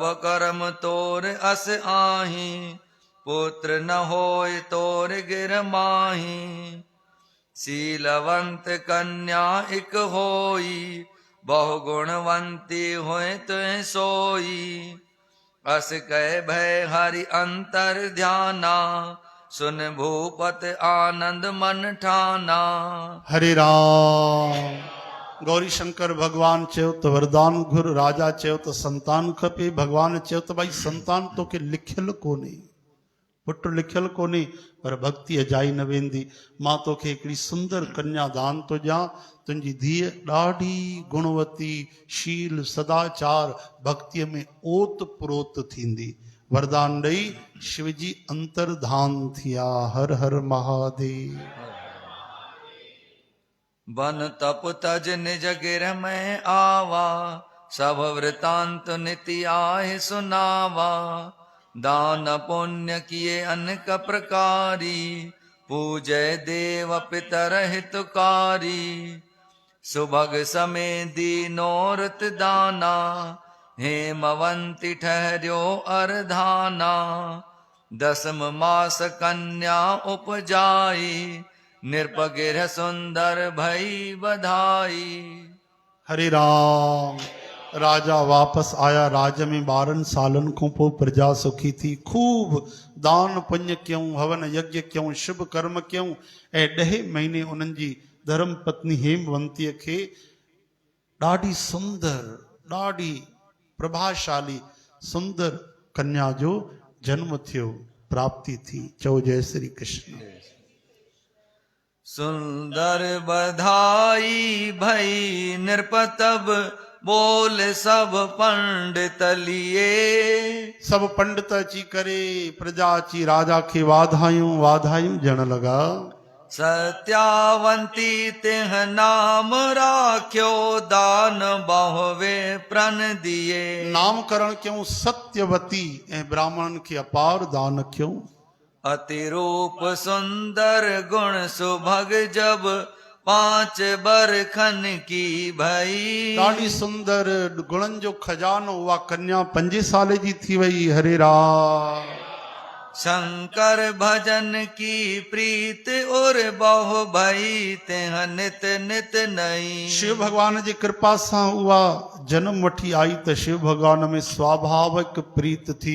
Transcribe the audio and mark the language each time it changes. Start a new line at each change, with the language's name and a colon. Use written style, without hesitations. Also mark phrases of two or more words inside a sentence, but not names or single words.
Hindi: कर्म तोर अस आही पुत्र न होय तोर गिर माही शीलवंत कन्या इक होई बहु गुणवंती होय तुह सोई अस कह भय हरि अंतर ध्याना सुन भूपत आनंद मन ठाना
Sindhi: हरे राम गौरी शंकर भगवान चयो त वरदान घुर राजा चयो त संतान खपे भगवान चयो त भाई संतान तोखे लिखियल कोन्हे पुट लिखियल कोन्हे पर भक्ति अजाई न वेंदी मां तोखे हिकिड़ी सुंदर कन्या दान थो ॾियां तुंहिंजी धीअ ॾाढी गुणवती शील सदाचार भक्तिअ में ओत प्रोत थींदी वरदान ॾेई शिव जी अंतर्धान थिया हर हर महादेव
Hindi: बन तप तज निज गिर में आवा सब वृतांत निति आए सुनावा दान पुण्य किए अनेक प्रकारी पूजय देव पितर हितकारी सुभग समय दीनो रत दाना हेमवंती ठहर्यो अरधाना दसम मास कन्या उपजाई निरपगिर सुंदर भई बधाई।
Sindhi: हरे राम। राजा वापस आया राज्य में 12 सालन खां पोइ प्रजा सुखी थी। खूब दान पुण्य कयूं, हवन यज्ञ कयूं, शुभ कर्म कयूं ऐं 10 महीने उन्हनि जी धर्म पत्नी हेमवंतीअ खे ॾाढी सुंदर, ॾाढी प्रभाशाली सुंदर कन्या जो जन्म थियो, प्राप्ति थी। चओ जय श्री कृष्ण।
Hindi: सुंदर बधाई भई नृपतब बोल सब पंडित लिए।
Sindhi: सब पंडित अची करे प्रजा अची राजा खे वाधायूं वाधायूं ॾियण लॻा।
Hindi: सत्यावंती तिह नाम राख्यो दान बहुवे प्रण दिए।
Sindhi: नामकरण क्यों सत्यवती ऐं ब्राह्मणन खे अपार दान क्यों।
Hindi: अतिरूप सुंदर गुण सुभग जब 5 बरखन की भई।
Sindhi: ॾाढी सुंदर गुणनि जो खजानो उहा कन्या 5 साल जी थी वई। हरे राम।
Hindi: शंकर भजन की प्रीत और बहु भई तिह नित नित नई।
Sindhi: शिव भगवान जी कृपा सां उहा जन्म वठी आई त शिव भगवान में स्वाभाविक प्रीत थी।